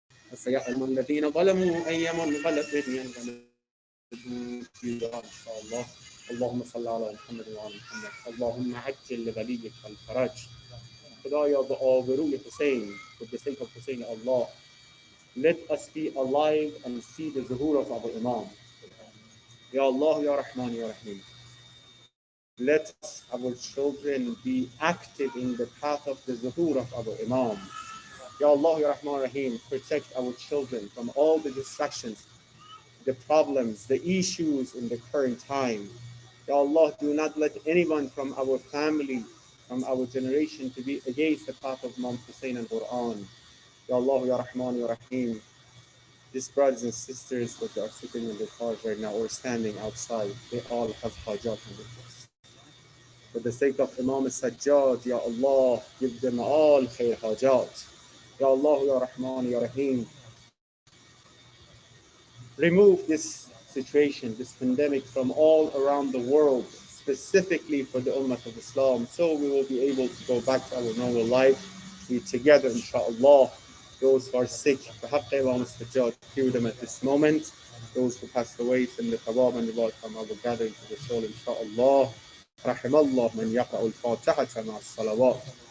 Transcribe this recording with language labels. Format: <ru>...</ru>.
<ar>فسيعلم الذين ظلموا أي منقلب ينقلبون إن شاء الله اللهم صل على محمد وعلى محمد اللهم عجل لوليك الفرج</ar> <fa>خدایا به آبروی حسین</fa> <en>for the sake of Hussein Allah let us be alive and see the zuhur of our Imam</en> <ar>Ya Allah Ya Rahman Ya Rahim</ar> <en>let us, our children be active in the path of the zuhur of our Imam</en> <ar>Ya Allah Ya Rahman Ya Rahim</ar> <en>protect our children from all the distractions the problems, the issues in the current time. Ya Allah, do not let anyone from our family, from our generation to be against the path of Imam Hussein and Quran.</en> <ar>Ya Allah, Ya Rahman, Ya Rahim.</ar> <en>These brothers and sisters that are sitting in the cars right now or standing outside, they all have hajat in their place. For the sake of Imam Sajjad, Ya Allah, give them all khair hajat.</en> <ar>Ya Allah, Ya Rahman, Ya Rahim.</ar> <en>Remove this situation, this pandemic from all around the world, specifically for the Ummah of Islam, so we will be able to go back to our normal life, be together, inshallah. Those who are sick, perhaps they will cure them at this moment. Those who passed away, send the tawab and the Lord from our gathering to the soul, inshallah.</en> <ar>رحم الله من يقرأ الفاتحة مع الصلوات.</ar>